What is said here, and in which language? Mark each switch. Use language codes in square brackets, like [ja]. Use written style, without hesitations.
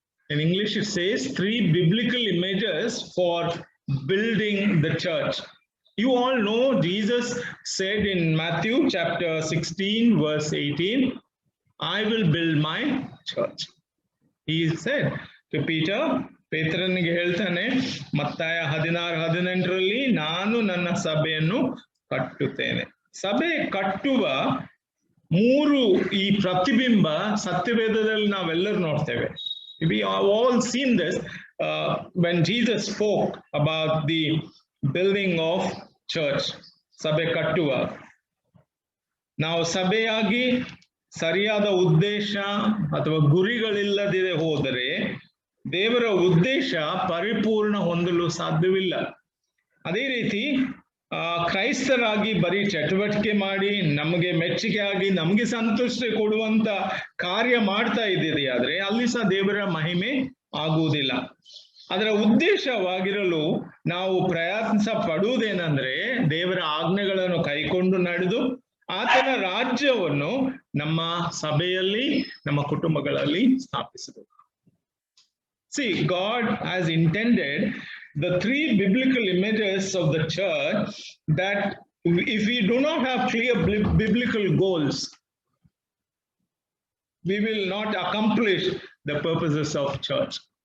[en] In English it says 3 biblical images for building the church. You all know Jesus said in Matthew chapter 16 verse 18, I will build my church. He said to Peter, [kn] ಪೇತ್ರನಿಗೆ ಹೇಳ್ತಾನೆ ಮತ್ತಾಯ 16:18 ನಾನು ನನ್ನ ಸಭೆಯನ್ನು ಕಟ್ಟುತ್ತೇನೆ. ಸಭೆ ಕಟ್ಟುವ 3 ಈ ಪ್ರತಿಬಿಂಬ ಸತ್ಯವೇದದಲ್ಲಿ ನಾವೆಲ್ಲರೂ ನೋಡ್ತೇವೆ. [en] We have all seen this when Jesus spoke about the building of church. [kn] ಸಭೆ ಕಟ್ಟುವ ನಾವು ಸಭೆಯಾಗಿ ಸರಿಯಾದ ಉದ್ದೇಶ ಅಥವಾ ಗುರಿಗಳಿಲ್ಲದೆ ಹೋದರೆ ದೇವರ ಉದ್ದೇಶ ಪರಿಪೂರ್ಣ ಹೊಂದಲು ಸಾಧ್ಯವಿಲ್ಲ. ಅದೇ ರೀತಿ ಕ್ರೈಸ್ತರಾಗಿ ಬರೀ ಚಟುವಟಿಕೆ ಮಾಡಿ ನಮಗೆ ಮೆಚ್ಚುಗೆ ಆಗಿ ನಮಗೆ ಸಂತುಷ್ಟ ಕೊಡುವಂತ ಕಾರ್ಯ ಮಾಡ್ತಾ ಇದ್ದೀರಿ ಆದ್ರೆ ಅಲ್ಲಿ ಸಹ ದೇವರ ಮಹಿಮೆ ಆಗುವುದಿಲ್ಲ. ಅದರ ಉದ್ದೇಶವಾಗಿರಲು ನಾವು ಪ್ರಯತ್ನ ಪಡುವುದೇನೆಂದ್ರೆ ದೇವರ ಆಜ್ಞೆಗಳನ್ನು ಕೈಕೊಂಡು ನಡೆದು ಆತನ ರಾಜ್ಯವನ್ನು ನಮ್ಮ ಸಭೆಯಲ್ಲಿ ನಮ್ಮ ಕುಟುಂಬಗಳಲ್ಲಿ ಸ್ಥಾಪಿಸಬೇಕು. [en] See, God has intended the 3 biblical images of the church that if we do not have clear biblical goals, we will not accomplish the purposes of church.